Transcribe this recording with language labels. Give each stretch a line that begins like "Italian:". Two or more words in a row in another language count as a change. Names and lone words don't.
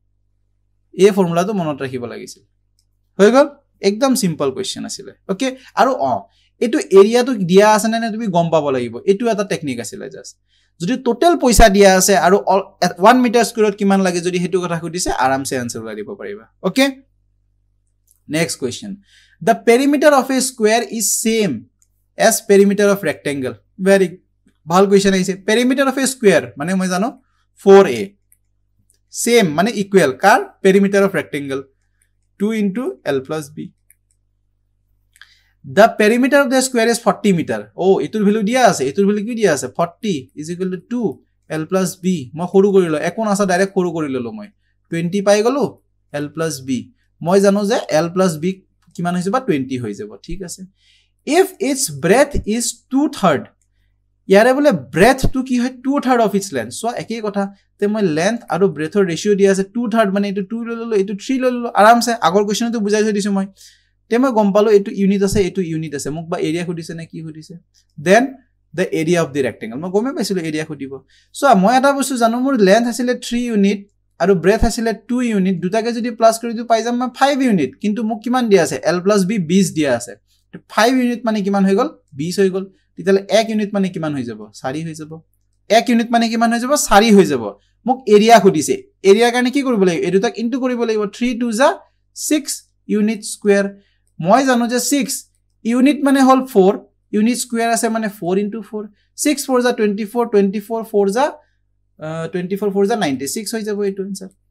Assamese: হৈ গল একদম
English: simple question
Assamese: আছিল ওকে আৰু এটো এৰিয়াটো দিয়া আছে না তুমি গম পাব লাগিব এটো এটা টেকনিক আছিল জাস্ট যদি টোটাল পইচা দিয়া আছে আৰু 1
English: meter square
Assamese: কিমান লাগে যদি হেতু কথা খুদিছে আৰামসে আনসাৰ ওলাই দিব পাৰিবা ওকে
English: next question the perimeter of a square is same as perimeter of rectangle
Assamese: very ভাল কোৱেশ্চন আছে
English: perimeter of a square
Assamese: মানে মই জানো 4a same মানে equal কাৰ
English: perimeter of rectangle 2 into l plus b the perimeter of the square is 40 meter
Assamese: এটোৰ ভ্যালু দিয়া আছে এটোৰ ভ্যালু কি দিয়া আছে 40 = 2
English: l plus b
Assamese: মই সৰু কৰিলো একোন আছে ডাইৰেক্ট সৰু কৰি ললো মই 20 পাই গলো
English: l plus b
Assamese: মই জানো যে
English: l plus b
Assamese: কিমান হৈ যাব 20 হৈ যাব ঠিক আছে
English: if its breadth is 2/3
Assamese: ইয়াৰে বলে breadth টু কি হয়
English: 2/3 of its length
Assamese: সো একেই কথা তে মই length আৰু breadth ৰ ৰেশিও দিয়া আছে 2/3 মানে এটো 2 ললো এটো 3 ললো আৰামসে আগৰ কোৱেশ্চনটো বুজাই থৈ দিছো মই তে মই গম পালো এটো ইউনিট আছে মোক বা এৰিয়া খুদিছে নে কি খুদিছে দেন
English: the area of the rectangle
Assamese: মই গমে পাইছিলো এৰিয়া খুদিব সো মই এটা বস্তু জানো মোৰ length আছিল 3 ইউনিট আৰু breadth আছিল 2 ইউনিট দুটাকে যদি প্লাস কৰি দিও পাই যাম মই 5 ইউনিট কিন্তু মোক কিমান দিয়া আছে
English: l plus b
Assamese: 20 দিয়া আছে 5 ইউনিট মানে কিমান হৈ গল 20 হৈ গল তেতিয়ালে 1 ইউনিট মানে কিমান হৈ যাব 4 হৈ যাব 1 ইউনিট মানে কিমান হৈ যাব 4 হৈ যাব মোক এৰিয়া খুদিছে এৰিয়াৰ কাৰণে কি কৰিব লাগিব এই দুটাক ইনটু কৰিব লাগিব 3 2 যা 6
English: unit square
Assamese: মই জানো যে 6 ইউনিট মানে হল 4
English: unit square
Assamese: আছে মানে 4 into 4 6 4 যা 24 24 4 যা 24 4 যা 96 হৈ যাব এইটো आंसर